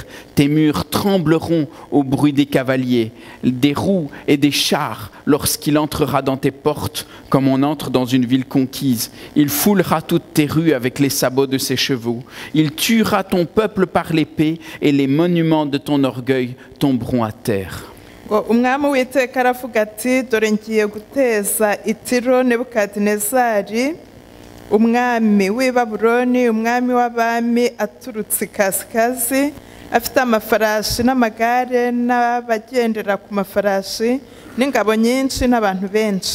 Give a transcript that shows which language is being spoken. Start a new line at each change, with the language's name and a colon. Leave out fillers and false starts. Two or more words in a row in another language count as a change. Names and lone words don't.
French: Tes murs trembleront au bruit des cavaliers, des roues et des chars lorsqu'il entrera dans tes portes comme on entre dans une ville conquise. Il foulera toutes tes rues avec les sabots de ses chevaux. Il tuera ton peuple par l'épée et les monuments de ton orgueil tomberont à terre.
Kinyarwanda: ngo umwami w'Uwiteka aravuga ati dore ngiye guteza i Tiro Nebukadinezari umwami w'i Babuloni, umwami w'abami aturutse ikasikazi, afite amafarashi n'amagare n'abagendera ku mafarashi n'ingabo nyinshi n'abantu benshi.